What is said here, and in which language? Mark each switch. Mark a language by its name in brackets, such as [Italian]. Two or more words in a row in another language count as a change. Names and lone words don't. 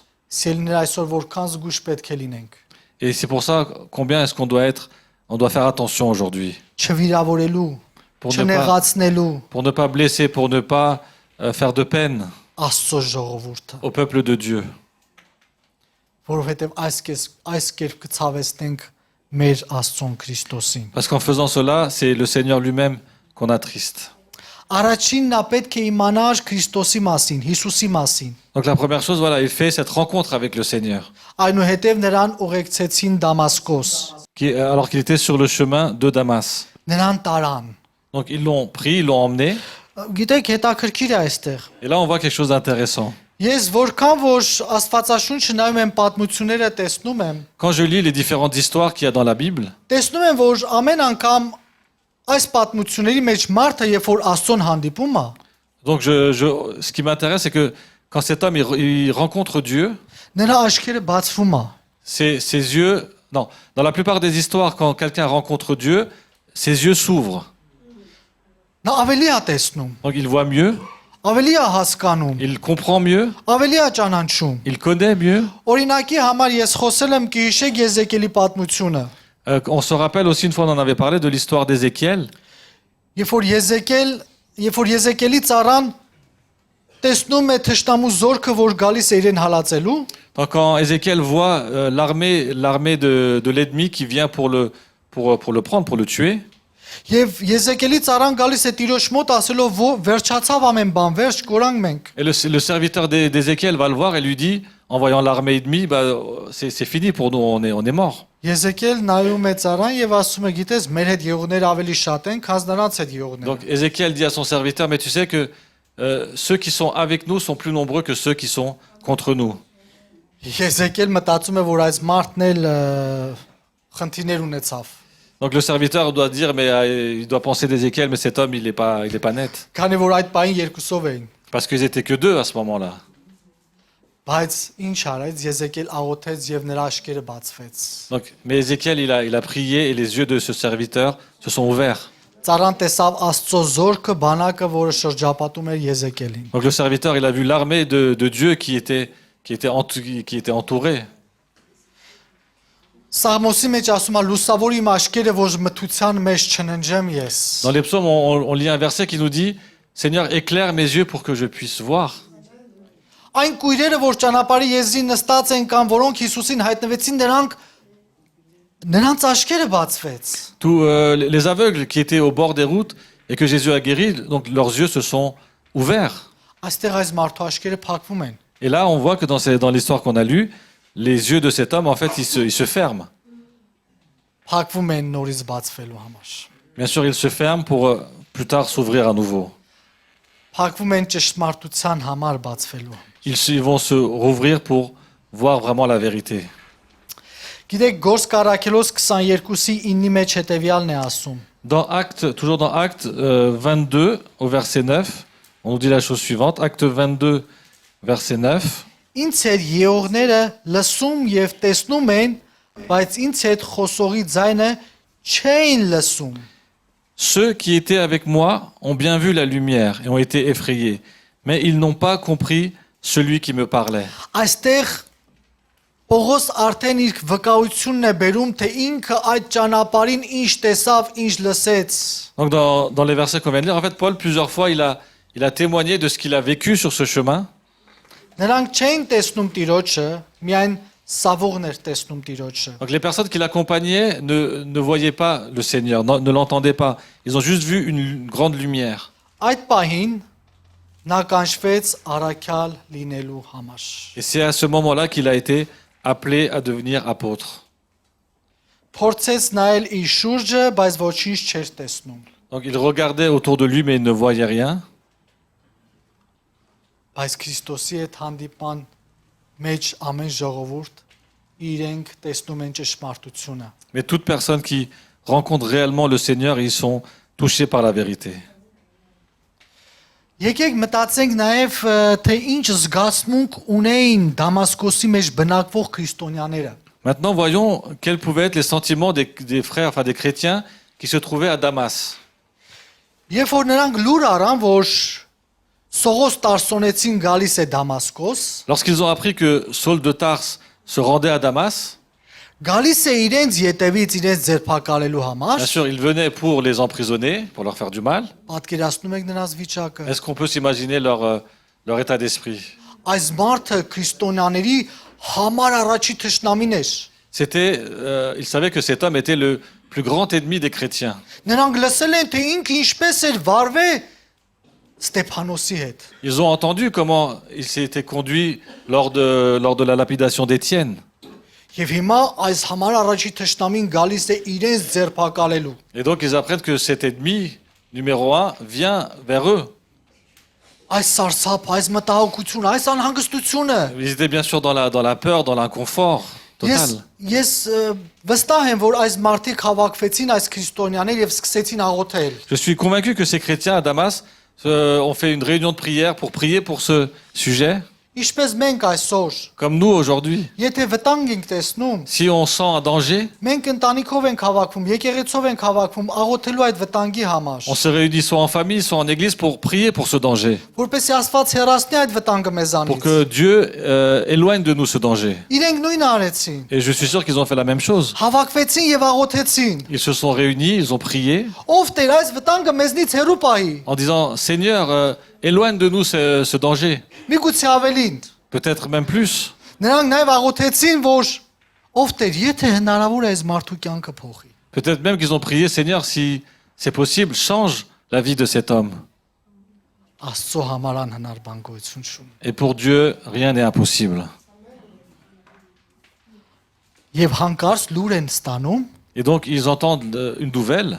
[Armenian] Սիրելիներ, այսօր որքան զգուշ պետք է լինենք։ [French] Et c'est pour ça, combien est-ce qu'on doit être, on doit faire attention aujourd'hui. [Armenian] Չվիրավորելու, [French] Pour ne pas, [Armenian] չնեղացնելու [French] pour ne pas blesser, pour ne pas faire de peine [Armenian] Աստծո ժողովուրդը, [French] au peuple de Dieu. [Armenian] որովհետև այս կերպ կցավեցնենք մեր Աստծուն Քրիստոսին։ [French] Parce qu'en faisant cela, c'est le Seigneur lui-même qu'on attriste. [Armenian] Առաջին նա պետք է իմանար Քրիստոսի մասին, Հիսուսի մասին։ [French] Donc la première chose, voilà, il fait cette rencontre avec le Seigneur, [Armenian] Այնուհետև նրան ուղեկցեցին Դամասկոս, [French] alors qu'il était sur le chemin de Damas. [Armenian] նրան տարան։ [French] Donc ils l'ont pris, ils l'ont emmené, [Armenian] Գիտեք, հետաքրքիր է այստեղ։ [French] et là on voit quelque chose d'intéressant. [Armenian] Ես որքան որ Աստվածաշունչը նայում եմ պատմությունները տեսնում եմ, [French] Quand je lis les différentes histoires qu'il y a dans la Bible, [Armenian] տեսնում եմ, որ ամեն անգամ այս պատմությունների մեջ մարդը, երբ որ Աստծուն hանդիպում է, [French] donc ce qui m'intéresse, c'est que quand cet homme il rencontre Dieu, [Armenian] նրա աչքերը բացվում է։ [French] ses yeux, non, dans la plupart des histoires, quand quelqu'un rencontre Dieu, ses yeux s'ouvrent. [Armenian] Նա ավելի է տեսնում, [French] Donc il voit mieux, [Armenian] ավելի է հասկանում, [French] il comprend mieux, [Armenian] ավելի է ճանաչում։ [French] il connaît mieux. [Armenian] Օրինակի համար ես խոսել եմ Կիհիշեք Եզեկիելի պատմությունը։ [French] On se rappelle aussi, une fois on en avait parlé, de l'histoire d'Ézéchiel. [Armenian] Երբ որ Եզեկիելի ծառան տեսնում է թշնամու զորքը, որ գալիս է իրեն հալածելու, [French] Donc quand Ézéchiel voit l'armée de l'ennemi qui vient pour le prendre, pour le tuer, [Armenian] եւ Եզեկիելի ծառան գալիս է Տիրոջ մոտ ասելով, վերջացավ ամեն բան, վերջ կորանք մենք։ [French] et le serviteur d'Ézéchiel va le voir et lui dit, en voyant l'armée ennemie, bah, c'est fini pour nous, on est mort. [Armenian] Եզեկիել նայում է ծառան եւ ասում է, գիտես, մեր հետ եղողները ավելի շատ են, քան նրանց հետ եղողները։ [French] Donc Ézéchiel dit à son serviteur, mais tu sais que ceux qui sont avec nous sont plus nombreux que ceux qui sont contre nous. [Armenian] Եզեկիել մտածում է, որ այս մարդն էլ խնդիրներ ունեցավ։ [French] Donc le serviteur doit dire, mais il doit penser d'Ézéchiel, mais cet homme, il est pas net. [Armenian] Քանի որ այդ պահին երկուսով էին։ [French] Parce qu'ils étaient que deux à ce moment-là. [Armenian] Բայց ինչ արեց, Եզեկիել աղոթեց եւ նրա աչքերը բացվեց։ [French] Donc, mais Ézéchiel, il a prié et les yeux de ce serviteur se sont ouverts. [Armenian] Ծառան տեսավ Աստծո զորքը, բանակը, որը շրջապատում էր Եզեկիելին։ [French] Donc le serviteur, il a vu l'armée de Dieu qui était entourée. [Armenian] Սաղմոսի մեջ ասում է լուսավոր իմ աչքերը, որ մթության մեջ չննջեմ ես։ [French] Dans les psaumes, on lit un verset qui nous dit, Seigneur, éclaire mes yeux pour que je puisse voir. [Armenian] Այն կույրերը, որ ճանապարհի եզրին նստած են կամ որոնք Հիսուսին հայտնվեցին, նրանց աչքերը բացվեց։ [French] Tous les aveugles qui étaient au bord des routes et que Jésus a guéris, donc leurs yeux se sont ouverts. [Armenian] Այստեղ այս մարդու աչքերը փակվում են։ [French] Et là, on voit que dans l'histoire qu'on a lue, les yeux de cet homme, en fait, ils se ferment. [Armenian] Փակվում են նորից բացվելու համար։ [French] Bien sûr, ils se ferment pour plus tard s'ouvrir à nouveau. [Armenian] Փակվում են ճշմարտության համար բացվելու։ [French] Ils vont se rouvrir pour voir vraiment la vérité. [Armenian] Գիտեք, Գործ Կարաքելոս 22-ի 9-ի մեջ հետևյալն է ասում. [French] Toujours dans Acte 22, au verset 9, on nous dit la chose suivante. Acte 22, verset 9. [Armenian] Ինձ հետ եղողները լսում եւ տեսնում են, բայց ինձ հետ խոսողի ձայնը չէին լսում։ [French] Ceux qui étaient avec moi ont bien vu la lumière et ont été effrayés, mais ils n'ont pas compris celui qui me parlait. [Armenian] Այստեղ Պողոս արդեն իր վկայությունն է բերում, թե ինքը այդ ճանապարհին ինչ տեսավ, ինչ լսեց։ [French] Donc dans les versets qu'on vient de lire, en fait, Paul, plusieurs fois, il a témoigné de ce qu'il a vécu sur ce chemin. [Armenian] Նրանք չէին տեսնում Տիրոջը, միայն սավողներ տեսնում Տիրոջը։ [French] Donc les personnes qui l'accompagnaient ne voyaient pas le Seigneur, ne l'entendaient pas. Ils ont juste vu une grande lumière. [Armenian] Այդ պահին նա կանչվեց առաքյալ լինելու համար։ [French] Et c'est à ce moment-là qu'il a été appelé à devenir apôtre. [Armenian] Փորձեց նայել իր շուրջը, բայց ոչինչ չէր տեսնում։ [French] Donc il regardait autour de lui, mais il ne voyait rien. [Armenian] Բայց Քրիստոսի հետ հանդիպան մեջ ամեն ժողովուրդ իրենք տեսնում են ճշմարտությունը։ [French] Mais toute personne qui rencontre réellement le Seigneur, ils sont touchés par la vérité. [Armenian] Եկեք մտածենք նաև թե ինչ զգացմունք ունեին Դամասկոսի մեջ բնակվող քրիստոնյաները։ [French] Maintenant, voyons quels pouvaient être les sentiments des frères, enfin des chrétiens qui se trouvaient à Damas. [Armenian] Երբ որ նրանք լուր առան, որ Սողոս Տարսոնեցին գալիս է Դամասկոս, [French] Lorsqu'ils ont appris que Saul de Tarse se rendait à Damas, [Armenian] գալիս է իրենց յետևից իրենց ձերբակալելու համար։ [French] bien sûr, ils venaient pour les emprisonner, pour leur faire du mal. [Armenian] Պատկերացնում եք նրանց վիճակը։ [French] Est-ce qu'on peut s'imaginer leur état d'esprit? [Armenian] Այս մարդը քրիստոնյաների համար առաջի թշնամին էր։ [French] Ils savaient que cet homme était le plus grand ennemi des chrétiens. [Armenian] Նրանք լսել են թե ինքը ինչպես էր վարվել Ստեփանոսի հետ։ [French] Ils ont entendu comment il s'était conduit lors de la lapidation d'Étienne. [Armenian] Եվ հիմա այս համար առաջի թշնամին գալիս է իրենց ձերբակալելու։ [French] Et donc ils apprennent que cet ennemi numéro 1 vient vers eux. [Armenian] Այս սարսափ, այս մտահոգություն, այս անհանգստությունը։ [French] Ils étaient bien sûr dans la peur, dans l'inconfort total. [Armenian] Ես վստահ եմ, որ այս մարդիկ հավաքվեցին այս քրիստոնյաներ եւ սկսեցին աղոթել։ [French] Je suis convaincu que ces chrétiens à Damas ont fait une réunion de prière pour prier pour ce sujet, [Armenian] Ինչպես մենք այսօր, [French] comme nous aujourd'hui. [Armenian] եթե վտանգ ենք տեսնում, [French] Si on sent un danger, [Armenian] մենք ընտանիքով ենք հավաքվում, եկեղեցով ենք հավաքվում աղոթելու այդ վտանգի համար, [French] on se réunit soit en famille, soit en église pour prier pour ce danger, [Armenian] որպեսզի Աստված հեռացնի այդ վտանգը [French] pour [Armenian] մեզանից։ [French] que Dieu éloigne de nous ce danger. [Armenian] Իրենք նույնը արեցին։ [French] Et je suis sûr qu'ils ont fait la même chose. [Armenian] Հավաքվեցին եւ աղոթեցին։ [French] Ils se sont réunis, ils ont prié [Armenian] Ով Տեր, այս վտանգը մեզնից հեռու պահի։ [French] en disant, Seigneur, éloigne de nous ce danger, [Armenian] Միգուցե ավելին։ [French] peut-être même plus. [Armenian] Նրանք նաև աղոթեցին, որ ով Տեր, եթե հնարավոր է այս մարդու կյանքը փոխի։ [French] Peut-être même qu'ils ont prié, Seigneur, si c'est possible, change la vie de cet homme. [Armenian] Աստծո համար անհնար բան գոյություն չունի։ [French] Et pour Dieu, rien n'est impossible. [Armenian] Եվ հանկարծ լուր են ստանում, [French] Et donc, ils entendent une nouvelle,